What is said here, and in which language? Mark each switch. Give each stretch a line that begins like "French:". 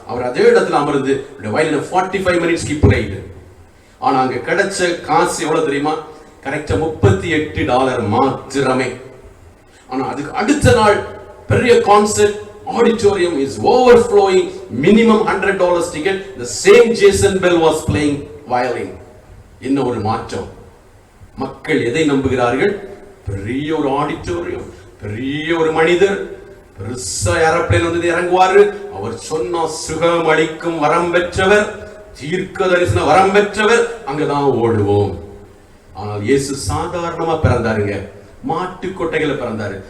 Tamil: அவர் அதே இடத்துல அமர்ந்து வயலினை 45 மினிட்ஸ்க்கு பிளேடு. ஆனா அங்க கிடைச்ச காசு எவ்வளவு தெரியுமா? கரெக்டா $38 மாத்திரமே. ஆனா அதுக்கு அடுத்த நாள் பெரிய concert, auditorium
English: is overflowing, minimum $100 ticket. The same Jason Bell was playing violin.
Tamil: இன்னும் ஒரு மாற்றம். மக்கள் எதை நம்புகிறார்கள்? பெரிய ஒரு ஆடிட்டோரியம், பெரிய ஒரு மனிதர், பெருசா ஏரோப்ளேன் வந்து இறங்குவாரு, அவர் சொன்ன சுகம் அளிக்கும் வரம் பெற்றவர், தீர்க்க தரிசன வரம் பெற்றவர், அங்கதான் ஓடுவோம். ஆனால் இயேசு சாதாரணமா பிறந்தாருங்க, மாட்டு கொட்டைகளை பிறந்தாரு.